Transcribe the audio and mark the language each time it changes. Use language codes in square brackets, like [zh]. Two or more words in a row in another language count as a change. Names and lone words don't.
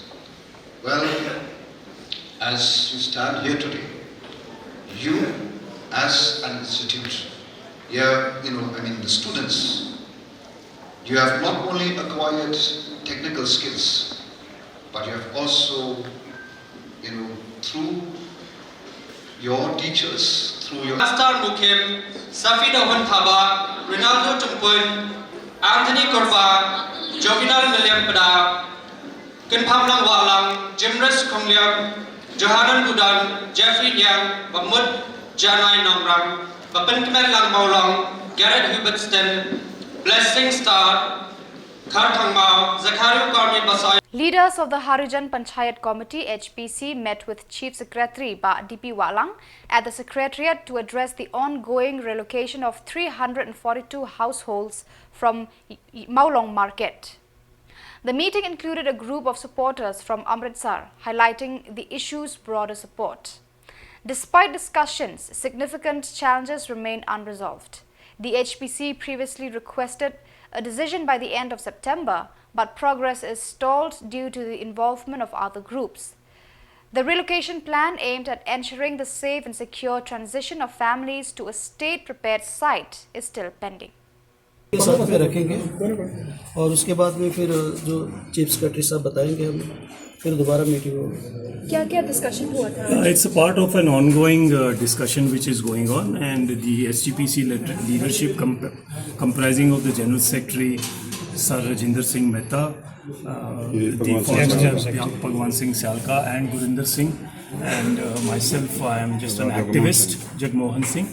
[en] Well, as you stand here today, you as an institute, the students, you have not only acquired technical skills, but you have also, through your teachers, through your Master Mukim, Safina Huntaba, Ronaldo Tumpun, Anthony Korba, Jovinal William Pada, Kunpamlang Walang, Jimres Kongliam, Johanan Gudan, Jeffrey Nyang, Bamut Janai Nongrang, Bapenkemen Lang Maulong, Garrett Hubertson, Blessing Star, Karthang Mao, Zakario Karni Basai. Leaders of the Harijan Panchayat Committee (HPC) met with Chief Secretary Ba DP Walang at the Secretariat to address the ongoing relocation of 342 households from Maulong Market. The meeting included a group of supporters from Amritsar, highlighting the issue's broader support. Despite discussions, significant challenges remain unresolved. The HPC previously requested a decision by the end of September, but progress is stalled due to the involvement of other groups. The relocation plan aimed at ensuring the safe and secure transition of families to a state-prepared site is still pending. [hi] साथ में रखेंगे और उसके बाद में फिर जो [en] Chief Secretary [hi] साहब बताएंगे हमें फिर दोबारा मीटिंग होगी क्या क्या डिस्कशन हुआ था [en] It's a part of an ongoing discussion which is going on, and the SGPC leadership comprising of the General Secretary Sir Rajinder Singh Mehta, the former Bhagwan Singh Syalka and Gurinder Singh, and myself, I am just an activist, Jagmohan Singh.